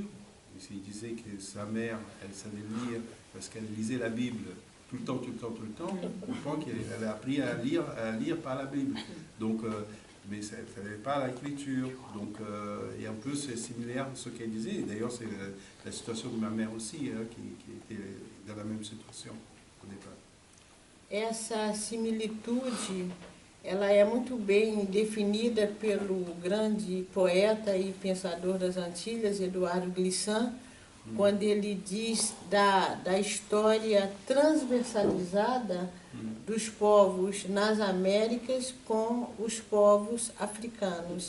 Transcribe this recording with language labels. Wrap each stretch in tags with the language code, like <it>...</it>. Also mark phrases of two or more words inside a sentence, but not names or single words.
<fr>Il disait que sa mère, elle savait lire parce qu'elle lisait la Bible tout le temps, au point qu'elle a appris à lire par la Bible. Donc, mais ça ne savait pas l'écriture. Donc, et un peu, c'est similaire à ce qu'elle disait. D'ailleurs, c'est la situation de ma mère aussi, hein, qui était dans la même situation au départ.</fr> <pt>Essa similitude, ela é muito bem definida pelo grande poeta e pensador das Antilhas, Eduardo Glissant, quando ele diz da história transversalizada dos povos nas Américas com os povos africanos.</pt>